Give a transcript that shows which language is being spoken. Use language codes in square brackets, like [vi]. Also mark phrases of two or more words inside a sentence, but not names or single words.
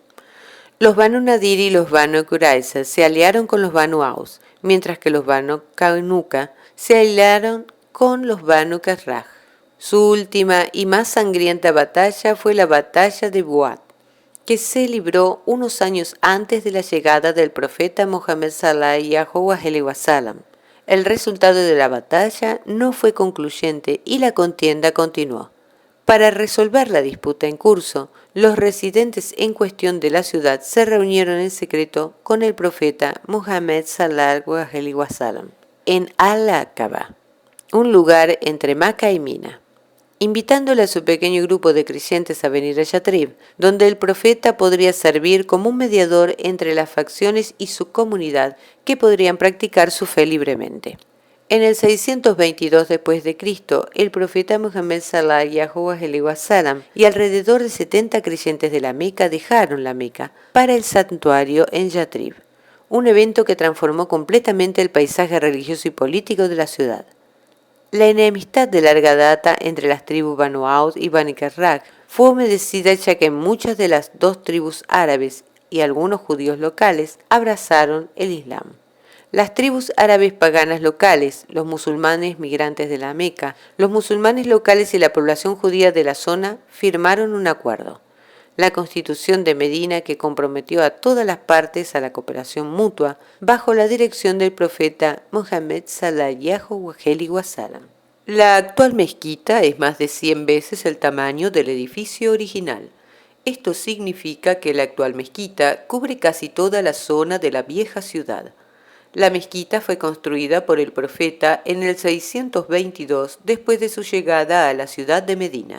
[es] Los Banu Nadir y los Banu Qurayza se aliaron con los Banu Aus, mientras que los Banu Qanuqa se aliaron con los Banu Khazraj. Su última y más sangrienta batalla fue la batalla de Buat, que se libró unos años antes de la llegada del profeta Muhammad [ar] صلى الله عليه وسلم. [es] El resultado de la batalla no fue concluyente y la contienda continuó. Para resolver la disputa en curso, los residentes en cuestión de la ciudad se reunieron en secreto con el profeta Muhammad [ar] صلى الله عليه وسلم [es] en Al-Aqaba, un lugar entre Meca y Mina, invitándole a su pequeño grupo de creyentes a venir a Yatrib, donde el profeta podría servir como un mediador entre las facciones y su comunidad, que podrían practicar su fe libremente. En el 622 después de Cristo, el profeta Muhammad [ar] صلى الله عليه وسلم [es] y alrededor de 70 creyentes de la Meca dejaron la Meca para el santuario en Yatrib, un evento que transformó completamente el paisaje religioso y político de la ciudad. La enemistad de larga data entre las tribus Banu Aus y Banu Khazraj fue humedecida, ya que muchas de las dos tribus árabes y algunos judíos locales abrazaron el Islam. Las tribus árabes paganas locales, los musulmanes migrantes de la Meca, los musulmanes locales y la población judía de la zona firmaron un acuerdo, la Constitución de Medina, que comprometió a todas las partes a la cooperación mutua bajo la dirección del profeta Muhammad [ar] صلى الله عليه وسلم. [es] La actual mezquita es más de 100 veces el tamaño del edificio original. Esto significa que la actual mezquita cubre casi toda la zona de la vieja ciudad. La mezquita fue construida por el profeta en el 622 después de su llegada a la ciudad de Medina.